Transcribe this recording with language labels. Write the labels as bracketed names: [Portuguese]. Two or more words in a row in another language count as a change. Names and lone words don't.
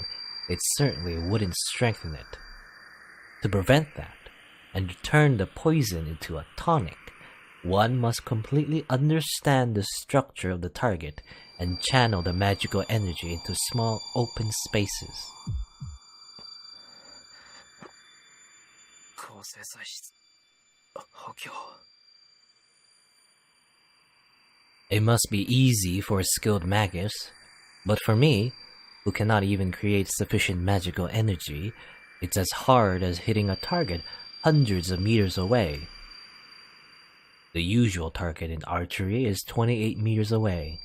[English] It certainly wouldn't strengthen it. To prevent that, and to turn the poison into a tonic, one must completely understand the structure of the target and channel the magical energy into small open spaces. [Japanese] 構成材質補強 [English] It must be easy for a skilled magus, but for me, who cannot even create sufficient magical energy, it's as hard as hitting a target hundreds of meters away. The usual target in archery is 28 meters away.